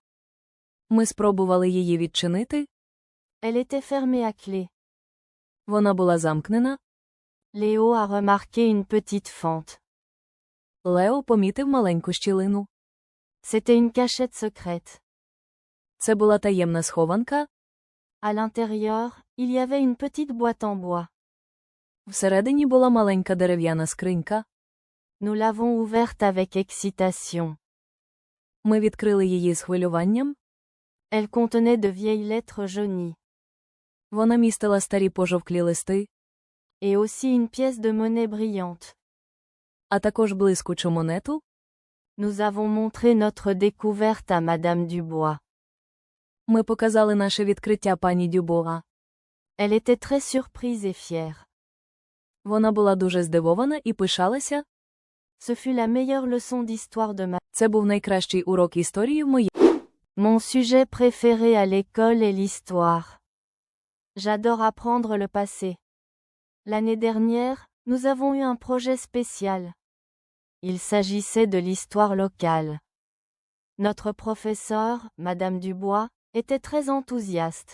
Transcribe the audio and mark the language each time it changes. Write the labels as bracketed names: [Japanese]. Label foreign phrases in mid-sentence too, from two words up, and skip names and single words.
[Ukrainian] Ми спробували її відчинити. [French] Elle était fermée à clé. [Ukrainian] Вона була замкнена. [French] Léo a remarqué une petite fente. [Ukrainian] Лео помітив маленьку щілину. [French] C'était une cachette secrète. [Ukrainian] Це була таємна схованка. [French] À l'intérieur, il y avait une petite boîte en bois. [Ukrainian] Всередині була маленька дерев'яна скринька. [French] Nous l'avons ouverte avec excitation. [Ukrainian] Ми відкрили її з хвилюванням. [French] Elle contenait de vieilles lettres jaunies. [Ukrainian] Вона містила старі пожовклі листи, [French] Et aussi une pièce de monnaie brillante. [Ukrainian] а також блискучу монету. [French] Nous avons montré notre découverte à Madame Dubois. [Ukrainian] Ми показали наше відкриття пані Дюбуа. [French] Elle était très surprise et fière. [Ukrainian] Вона була дуже здивована і пишалася. [French] Ce fut la meilleure leçon d'histoire de ma... [Ukrainian] Це був найкращий урок історії в моїй. [French] Mon sujet préféré à l'école est l'histoire. J'adore apprendre le passé. L'année dernière, nous avons eu un projet spécial. Il s'agissait de l'histoire locale. Notre professeure, Madame Dubois, était très enthousiaste.